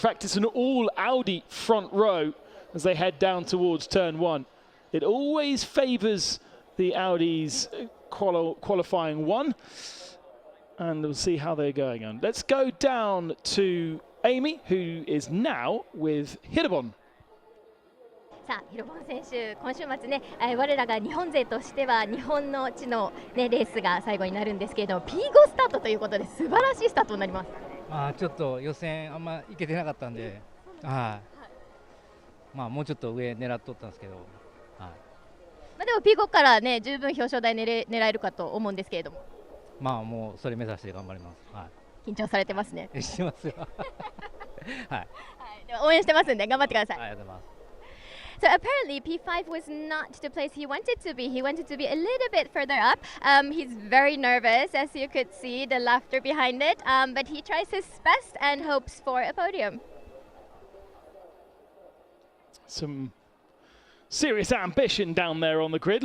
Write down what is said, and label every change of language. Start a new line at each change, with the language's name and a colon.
English: In fact, it's an all Audi front row as they head down towards turn 1. It always favours the Audis qualifying 1. And we'll see how they're going on. Let's go down to Amy, who is now with Hirobon.
Japanese: さあ、ヒロボン選手、今週末ね、我らが日本勢としては日本の地の、ね、レースが最後になるんですけれども、P5 スタートということで素晴らしいスタートになります。ちょっと予選あんまいけてなかったんで、はい。まあもうちょっと上狙っとったんですけど、はい。まあでも P5 からね、十分表彰台狙えるかと思うんですけれども。まあもうそれ目指して頑張ります。はい。緊張されてますね。してますよ。はい。では応援してますんで頑張ってください。ありがとうございます。
English: So apparently P5 was not the place he wanted to be. He wanted to be a little bit further up. He's very nervous, as you could see, the laughter behind it. But he tries his best and hopes for a podium. Some serious ambition down there on the grid.